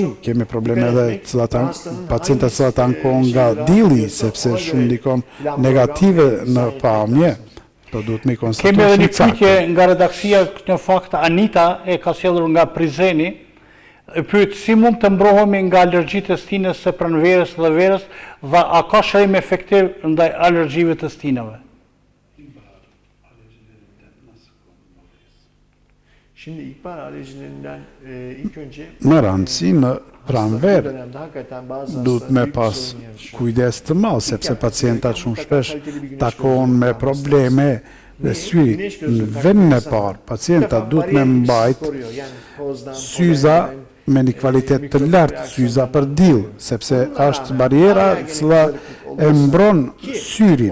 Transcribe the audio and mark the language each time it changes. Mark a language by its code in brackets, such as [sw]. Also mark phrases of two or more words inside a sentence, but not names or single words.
[sq] Kemi probleme edhe pacientat që ankon nga dilli, sepse shumë ndikon negative në pamje. Do duhet me konstatuar. Kemi edhe një pyetje nga redaksia, në fakt Anita e ka sjellur nga Prizreni. Pyet si mund të mbrohemi nga alergjitë e stinës së pranverës dhe verës dhe a ka shërim efektiv ndaj alergjive të stinave? [tr] Şimdi ihbar alerjilerinden ilk önce [sq] Në rëndësi në pranverë duhet me pas kujdes të madh, sepse pacientat shumë shpesh takohen me probleme dhe syrit. Në vendin e parë, pacientat duhet me mbajt syza me një kvalitet të lartë, syza për diell, sepse është bariera cila e mbron syrin.